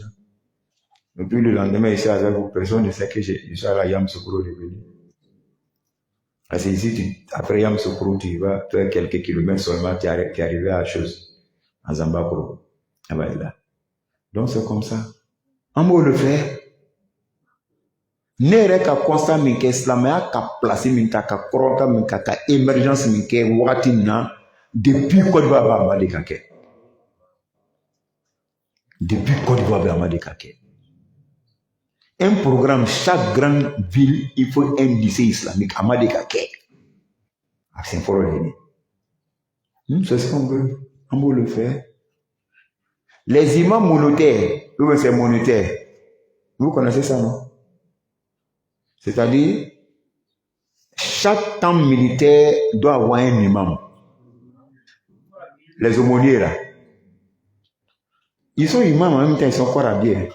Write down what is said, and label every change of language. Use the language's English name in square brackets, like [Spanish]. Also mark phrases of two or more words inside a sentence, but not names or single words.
[French] Et puis le lendemain, ici, avec vous, personne ne sait que je suis à la Yamoussoukro de venir. Parce que ici, après Yamoussoukro, tu vas faire quelques kilomètres seulement, tu es arrivé à la chose, à Zambakro. Là. Donc c'est comme ça. On peut le faire. [Bambara] Nere ka constat min kɛ silamɛya ka place min ta ka kɔrɔta min ka émergence min kɛ wagati na depuis Côte d'Ivoire b'a ma de ka kɛ [French] depuis Côte d'Ivoire [Bambara] b'a ma de ka kɛ [French] un programme chaque grande ville il faut un lycée islamique [Bambara] a ma de ka kɛ [French] a c'est [Bambara] fɔlɔ de ye [French] c'est ce qu'on veut on peut le faire les imams monétaires eux c'est monétaire vous connaissez ça non? C'est-à-dire, chaque camp militaire doit avoir un imam. Les aumôniers là, ils sont imams en même temps, ils sont encore habillés.